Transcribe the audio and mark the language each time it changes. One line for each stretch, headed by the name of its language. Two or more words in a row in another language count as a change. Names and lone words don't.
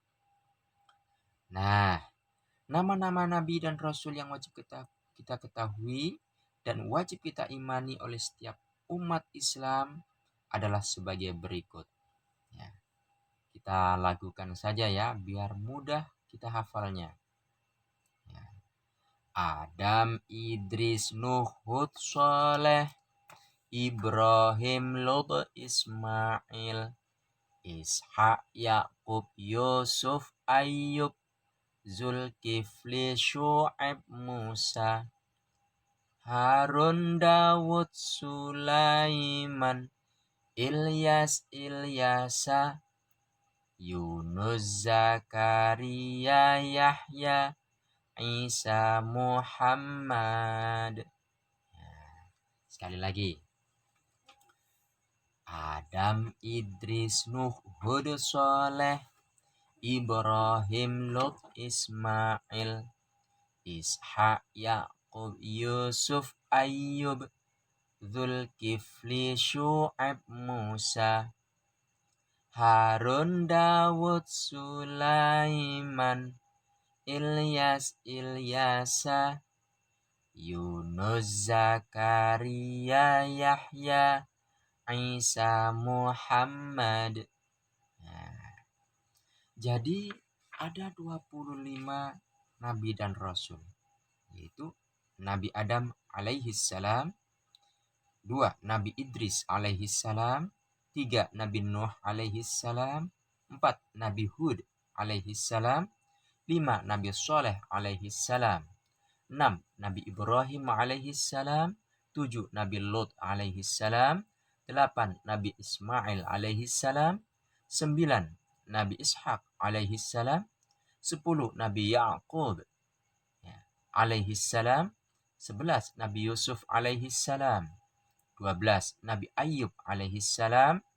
Indonesian: Nah, nama-nama nabi dan rasul yang wajib kita ketahui dan wajib kita imani oleh setiap umat Islam adalah sebagai berikut. Ya, kita lakukan saja ya, biar mudah kita hafalnya. Ya. Adam, Idris, Nuh, Hud, Saleh, Ibrahim, Lot, Ismail, Ishak, Yakub, Yusuf, Ayub, Zulkifli, Syu'aib, Musa, Harun, Dawud, Sulaiman, Ilyas, Ilyasa, Yunus, Zakaria, Yahya, Isa, Muhammad. Sekali lagi. Adam, Idris, Nuh, Hud, Saleh, Ibrahim, Lot, Ismail, Ishak, Yakub, Yusuf, Ayub, Zulkifli, Syu'aib, Musa, Harun, Dawud, Sulaiman, Ilyas, Ilyasa, Yunus, Zakaria, Yahya, Isa, Muhammad. Nah, jadi ada 25 nabi dan rasul, yaitu Nabi Adam
Arabic: alaihi salam,
Indonesian: 2 Nabi Idris alaihi salam, 3 Nabi Nuh
Arabic: alaihi salam,
Indonesian: 4 Nabi Hud
Arabic: alaihi salam,
Indonesian: 5 Nabi Saleh
Arabic: alaihi salam,
Indonesian: 6 Nabi Ibrahim
Arabic: alaihi salam,
Indonesian: 7 Nabi Lot
Arabic: alaihi salam,
Indonesian: 8 Nabi Ismail
Arabic: alaihi salam,
Indonesian: 9 Nabi Ishak
Arabic: alaihi salam,
Indonesian: 10 Nabi Yakub
Arabic: alaihi salam,
Indonesian: 11 Nabi Yusuf
Arabic: alaihi salam,
Indonesian: 12 Nabi Ayub
Arabic: alaihi salam,